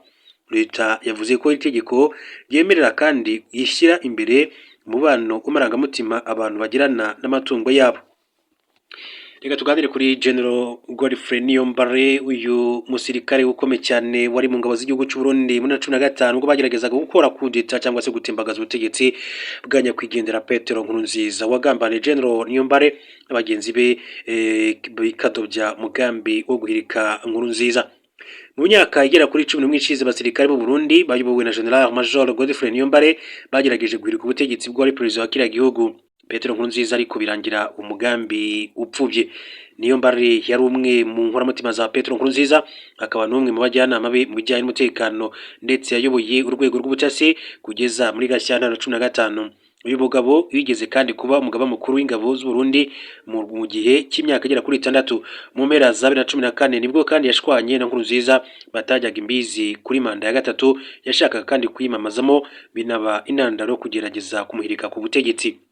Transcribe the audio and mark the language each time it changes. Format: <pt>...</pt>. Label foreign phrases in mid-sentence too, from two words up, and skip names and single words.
<rw>Leta yavuze ko itegeko ryemerera kandi ishyira imbere umubano w'amarangamutima abantu bagirana n'amatungo yabo. Reka tuganire kuri General Godfrey Niyombare, uyu musirikare ukomeye cyane wari mu ngabo z'igihugu cy'u Burundi muri 2015 ubwo bageragezaga gukora</rw> <fr>coup d'etat</fr> <rw>cyangwa se gutembagaza ubutegetsi bwa nyakwigendera Petero Nkurunziza. Wagambaniye General Niyombare n'abagenzi be bikadobya mugambi wo guhirika Nkurunziza. mu myaka igera kuri 11 ishize abasirikare b'u Burundi bayobowe na General Major Godfrey Niyombare bagerageje guhirika ubutegetsi bw'uwari perezida wa kiriya gihugu Petero Nkurunziza, ariko birangira umugambi upfubye. Niyombare yari umwe mu nkoramutima za Petero Nkurunziza, akaba n'umwe mu bajyanama be mu bijyanye n'umutekano, ndetse yayoboye urwego rw'ubutasi kugeza muri Gashyantare 2015. Uyu mugabo yigeze kandi kuba umugaba mukuru w'ingabo z'u Burundi mu gihe cy'imyaka igera kuri 6. Mu mpera za 2014 nibwo kandi yashwanye na Nkurunziza batajyaga imbizi kuri manda ya gatatu yashakaga kandi kuyimamazamo, binaba intandaro kugerageza kumuhirika ku butegetsi.</rw>